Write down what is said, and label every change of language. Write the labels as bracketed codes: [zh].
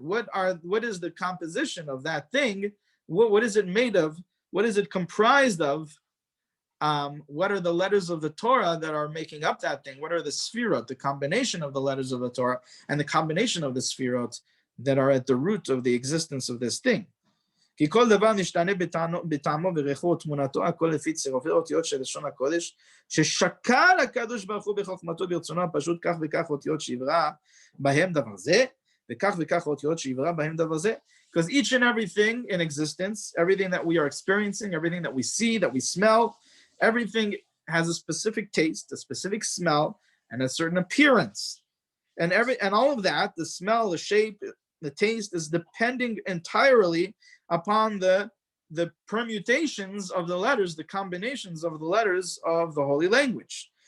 [en] What is the composition of that thing? What is it made of? What is it comprised of? What are the letters of the Torah that are making up that thing? What are the sefirot, the combination of the letters of the Torah and the combination of the sefirot that are at the root of the existence of this thing? [he] כי כל דבר משתנה בטעמו וריחו ותמונתו, הכל לפי צירופי אותיות של לשון הקודש, ששקל הקדוש ברוך הוא בחוכמתו ברצונו הפשוט כך וכך אותיות שיברא בהם דבר זה, וכך וכך אותיות שיברא בהם דבר זה. [en] Because each and everything in existence, everything that we are experiencing, everything that we see, that we smell, everything has a specific taste, a specific smell, and a certain appearance. And all of that, the smell, the shape, the taste, is depending entirely upon the permutations of the letters, the combinations of the letters of the holy language.